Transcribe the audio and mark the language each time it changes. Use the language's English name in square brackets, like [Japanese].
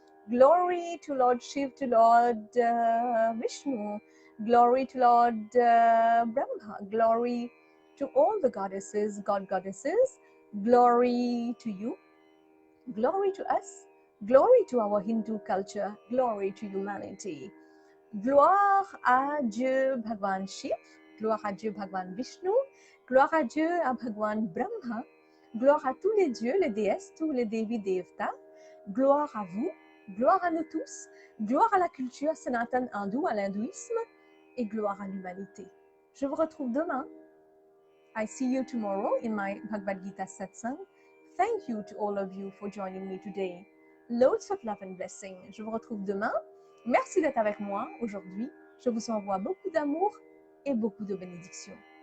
[English] Glory to Lord Shiv, to Lord Vishnu, glory to Lord Brahma, glory to all the goddesses, goddesses, glory to you, glory to us, glory to our Hindu culture, glory to humanity. [French] Gloire à Dieu Bhagwan Shiv, gloire à Dieu Bhagwan Vishnu, gloire à Dieu à Bhagwan Brahma, gloire à tous les dieux, les déesses, tous les Devi Devta, gloire à vous, gloire à nous tous, gloire à la culture Sanatan hindoue, à l'hindouisme, et gloire à l'humanité. Je vous retrouve demain. [English] I see you tomorrow in my Bhagavad Gita Satsang. Thank you to all of you for joining me today. Loads of love and blessing. [French] Je vous retrouve demain. Merci d'être avec moi aujourd'hui. Je vous envoie beaucoup d'amour et beaucoup de bénédictions.